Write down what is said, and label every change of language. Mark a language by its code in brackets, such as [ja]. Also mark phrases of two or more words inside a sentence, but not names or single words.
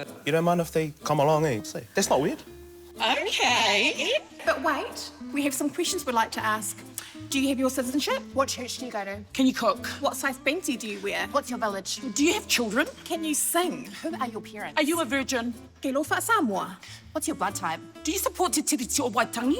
[en] You don't mind if they come along, eh? Say, that's not weird. Okay. But wait, we have some questions we'd like to ask. Do you have your citizenship? What church do you go to? Can you cook? What size benti do you wear? What's your village? Do you have children? Can you sing? Who are your parents? Are you a virgin? [sm] Ke lofa Samoa. [en] What's your blood type? Do you support Te Tiriti o Waitangi?